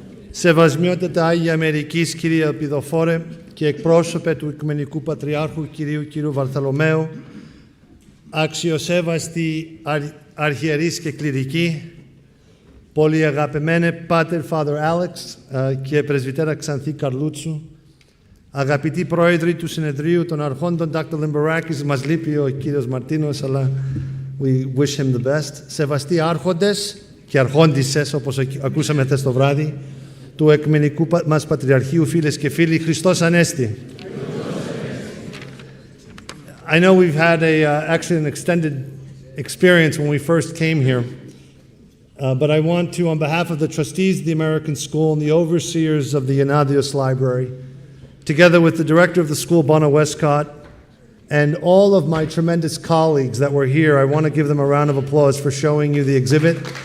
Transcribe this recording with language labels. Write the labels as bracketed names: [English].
[Greek] Σεβασμιότατα Άγια Αμερικής, κυρία Πηδοφόρε, και εκπρόσωπε του Οικουμενικού Πατριάρχου κυρίου Βαρθολομαίου, αξιοσέβαστοι αρχιερείς και κληρικοί, πολύ αγαπημένε Πάτερ Father Alex και Πρεσβυτέρα Ξανθή Καρλούτσου, αγαπητοί πρόεδροι του Συνεδρίου των Αρχόντων, Dr. Limbarakis, μας λείπει ο κύριος Μαρτίνος, αλλά [English] we wish him the best. [Greek] Σεβαστοί άρχοντες και αρχόντισσες, όπως ακούσαμε χθες το βράδυ, του Εκμενικού μας Πατριαρχείου, φίλες και φίλοι, Χριστός Ανέστη. [English] I know we've had actually an extended experience when we first came here, but I want to, on behalf of the trustees of the American School and the overseers of the Yanadios Library, together with the director of the school, Bono Westcott, and all of my tremendous colleagues that were here, I want to give them a round of applause for showing you the exhibit.